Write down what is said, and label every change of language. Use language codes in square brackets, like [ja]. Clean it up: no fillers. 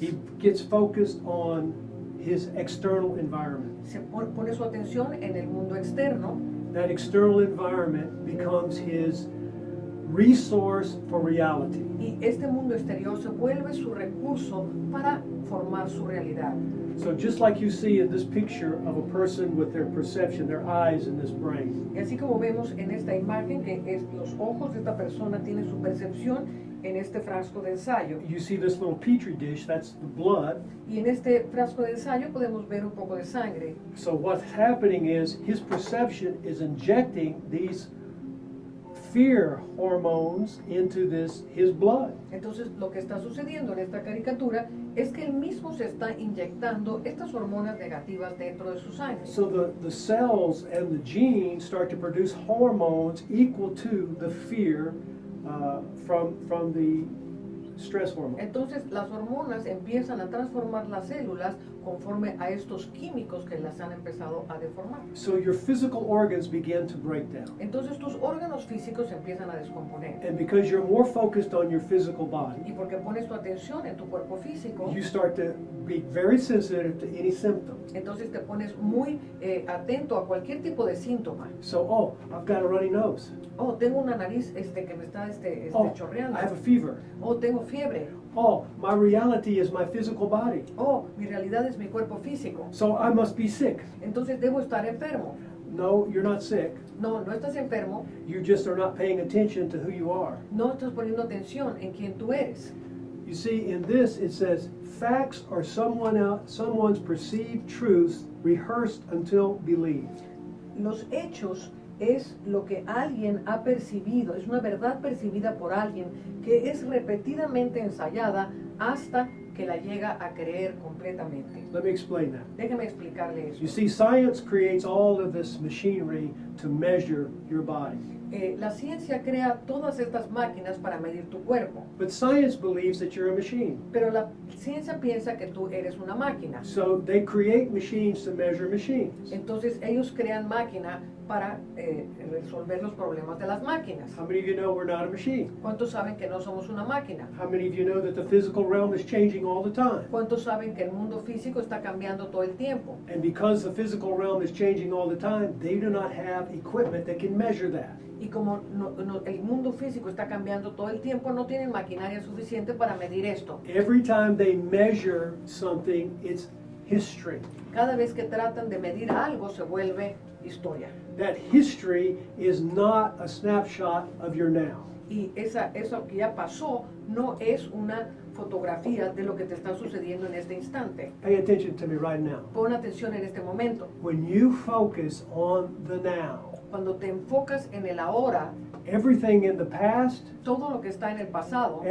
[en] He gets focused on his external environment. [es] Pone su atención en el mundo externo, [en] that external environment becomes his resource for reality. [es] Y este mundo exterior se vuelve su recurso para formar su realidad. [en] So just like you see in this picture of a person with their perception, their eyes and this brain, [es] Y así como vemos en esta imagen que los ojos de esta persona tienen su percepción en este frasco de ensayo. [en] you see this little petri dish, that's the blood. [es] Y en este frasco de ensayo podemos ver un poco de sangre. [en] So what's happening is his perception is injecting these fear hormones into his blood. [es] Entonces lo que está sucediendo en esta caricatura es que él mismo se está inyectando estas hormonas negativas dentro de su sangre. [en] So the cells and the genes start to produce hormones equal to the fear from the stress hormone. [es] Entonces las hormonas empiezan a transformar las células conforme a estos químicos que las han empezado a deformar. [en] So your physical organs begin to break down. [es] Entonces tus órganos físicos se empiezan a descomponer. [en] And because you're more focused on your physical body, [es] Y porque pones tu atención en tu cuerpo físico, [en] you start to be very sensitive to any symptom. [es] entonces te pones muy atento a cualquier tipo de síntoma. [en] So, oh, I've got a runny nose. [es] Oh, tengo una nariz que me está Oh, chorreando. [en] I have a fever. [es] Oh, tengo fiebre. [en] Oh, my reality is my physical body. [es] Oh, mi realidad es mi cuerpo físico. [en] So I must be sick. [es] Entonces debo estar enfermo. [en] No, you're not sick. [es] No, no estás enfermo. [en] You just are not paying attention to who you are. [es] No estás poniendo atención en quién tú eres. [en] You see, in this it says, facts are someone's perceived truths rehearsed until believed. [es] Los hechos es lo que alguien ha percibido, es una verdad percibida por alguien que es repetidamente ensayada hasta que la llega a creer completamente. [en] Let me explain that. [es] Déjeme explicarle eso. [en] You see, science creates all of this machinery to measure your body. [es] La ciencia crea todas estas máquinas para medir tu cuerpo, [en] But science believes that you're a machine. [es] pero la ciencia piensa que tú eres una máquina. [en] So they create machines to measure machines. [es] Entonces ellos crean máquina para resolver los problemas de las máquinas. [en] How many of you know we're not a machine? [es] ¿Cuántos saben que no somos una máquina? [en] How many of you know that the physical realm is changing all the time? [es] ¿Cuántos saben que el mundo físico está cambiando todo el tiempo? [en] And because the physical realm is changing all the time, they do not have equipment that can measure that. [es] Y como el mundo físico está cambiando todo el tiempo, no tienen maquinaria suficiente para medir esto. [en] Every time they measure something, it's history. [es] Cada vez que tratan de medir algo, se vuelve historia. [en] That history is not a snapshot of your now. [es] Y eso que ya pasó no es una fotografía de lo que te está sucediendo en este instante. [en] Pay attention to me right now. [es] Pon atención en este momento. [en] When you focus on the now, [es] Cuando te enfocas en el ahora, [en] everything in the past, [es] todo lo que está en el pasado,